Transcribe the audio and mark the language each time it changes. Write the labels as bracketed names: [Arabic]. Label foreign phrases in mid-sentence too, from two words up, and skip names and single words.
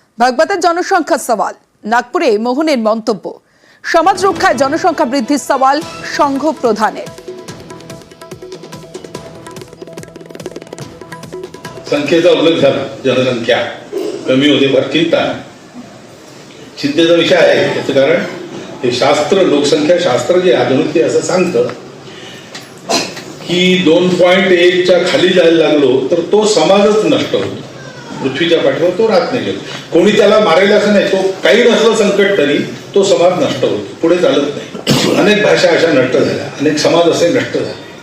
[Bangla] ভাগবতের জনসংখ্যা সওয়াল নাগপুরে মোহনের মন্তব্য সমাজ রক্ষায় জনসংখ্যা বৃদ্ধির সওয়াল সংঘ প্রধানের [Marathi] संख्येचा उल्लेख झाला जनसंख्या कमी होते फार चिंता चिंतेचा विषय आहे त्याचं कारण हे शास्त्र लोकसंख्या शास्त्र जे आधुनिक असं सांगतं की 2.1 च्या खाली जायला लागलो तर तो समाजच नष्ट होतो पृथ्वीच्या पाठीवर तो राहत नाही कोणी त्याला मारेल असं नाही तो काही नसलं संकट तरी तो समाज नष्ट होतो पुढे चालत नाही अनेक भाषा अशा नष्ट झाल्या अनेक समाज असे नष्ट झाले